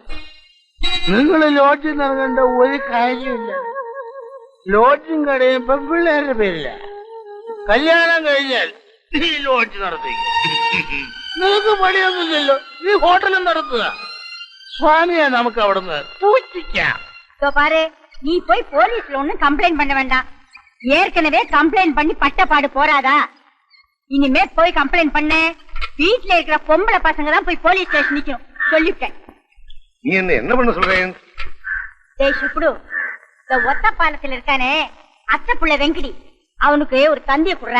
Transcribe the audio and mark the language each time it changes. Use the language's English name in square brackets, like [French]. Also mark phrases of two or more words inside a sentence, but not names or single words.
[Malayalam] നിങ്ങൾ ലോഡ്ജിൽ നൽകേണ്ട ഒരു കാര്യമില്ല. ലോഡ്ജും കടയും പെൺപിള്ളേരുടെ പേരില്ല. കല്യാണം കഴിഞ്ഞാൽ ഈ ലോഡ്ജ് നടത്തിക്കും. നിനക്ക് പണിയൊന്നുമില്ലല്ലോ, നീ ഹോട്ടലും നടത്തുക. സ്വാമിയെ നമുക്ക് അവിടുന്ന് പൂജിക്കാം. [Tamil] நீ போய் போலீஸ்ல ஒன்னும் கம்ப்ளைண்ட் பண்ண வேண்டாம். ஏற்கனவே கம்ப்ளைண்ட் பண்ணி பட்டப்பாடு போறாதா? இனிமே போய் கம்ப்ளைண்ட் பண்ண வீட்டுல இருக்கிற பொம்பளை பசங்க தான் போய் [English] police station [Tamil] நிக்கணும் சொல்லிட்டேன். நீ என்ன பண்ண சொல்றேன்? டேய் சுப்புடு, இந்த ஒத்த பாலத்துல இருக்கானே அத்தை புள்ள வெங்கடி, அவனுக்கு ஒரு தந்திய குடுறா.